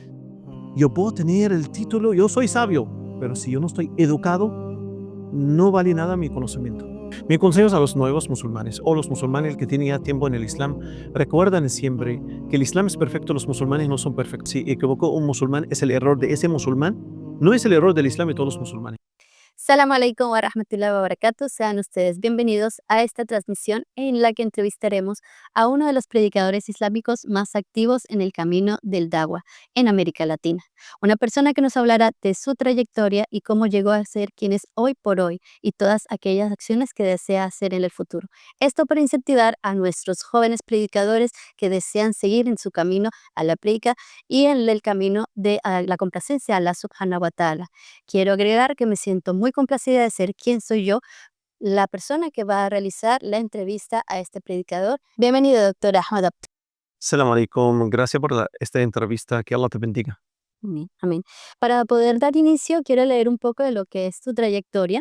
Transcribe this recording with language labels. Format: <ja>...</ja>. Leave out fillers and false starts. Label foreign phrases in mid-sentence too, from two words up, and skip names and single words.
<es>Yo puedo tener el título, yo soy sabio, pero si yo no estoy educado, no vale nada mi conocimiento. Mi consejo es a los nuevos musulmanes o los musulmanes que tienen ya tiempo en el Islam, recuerden siempre que el Islam es perfecto, los musulmanes no son perfectos. Si equivocó un musulmán, es el error de ese musulmán, no es el error del Islam y todos los musulmanes.</es> <ar>السلام عليكم ورحمة الله وبركاته.</ar> <es>Sean ustedes bienvenidos a esta transmisión en la que entrevistaremos a uno de los predicadores islámicos más activos en el camino del Dawah en América Latina. Una persona que nos hablará de su trayectoria y cómo llegó a ser quien es hoy por hoy y todas aquellas acciones que desea hacer en el futuro. Esto para incentivar a nuestros jóvenes predicadores que desean seguir en su camino a la predica y en el camino de la complacencia a Allah</es> <ar>سبحانه وتعالى.</ar> <es>Quiero agregar que me siento muy complacida de ser quien soy yo, la persona que va a realizar la entrevista a este predicador. Bienvenido, doctor Ahmad Abd.</es> <ar>السلام عليكم,</ar> <es>gracias por esta entrevista, que Allah te bendiga. Amén, amén. Para poder dar inicio, quiero leer un poco de lo que es tu trayectoria.</es>